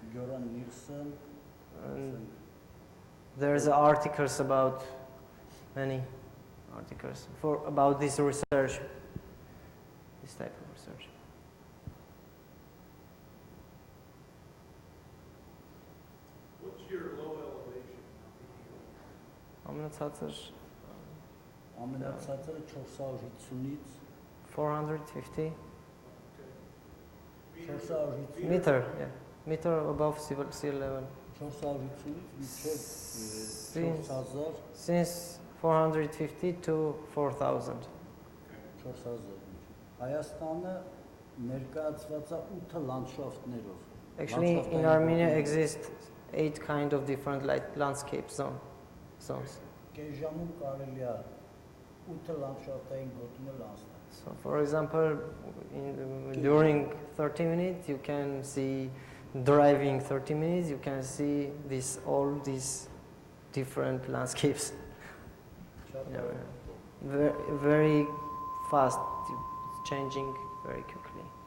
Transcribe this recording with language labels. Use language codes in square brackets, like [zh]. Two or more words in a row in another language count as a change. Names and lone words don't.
[en] And there's articles about many articles about this research, this type of research. What's your low elevation? [hy] Ամենացածը 450-ից [en] 450 450 meter, yeah, meter above sea level. [hy] 450-ից [en] Since 450 to 4,000. [hy] 4000 Հայաստանը ներկայացված է 8 լանդշաֆտներով. [en] Actually, in Armenia exist 8 kind of different landscape zones. [hy] Կեժամում կարելի է 8 լանդշաֆտային գոտիներ անցնել. [en] So, for example, during 30 minutes, you can see, driving 30 minutes, you can see all these different landscapes. Very, very fast, it's changing very quickly.